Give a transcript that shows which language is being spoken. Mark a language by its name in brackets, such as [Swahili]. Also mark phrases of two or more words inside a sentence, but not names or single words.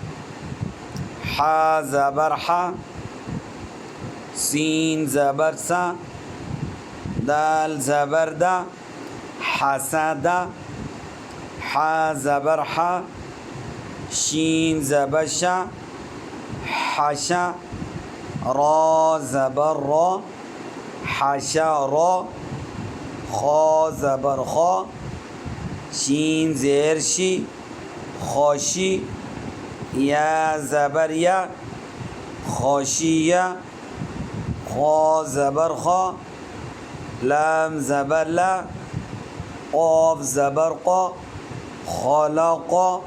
[Urdu] حا زبر حا، سین زبر سا، دال زبر دا، حسد۔ حا زبر حا، شین زبر شا، حشا، را زبر را، حشا را۔ خا زبر خا، شین زیر شی، خوشی، یا زبر یا، خوشیہ۔ خا زبر خا، لام زبر لا، قاف زبر قا، خلقا۔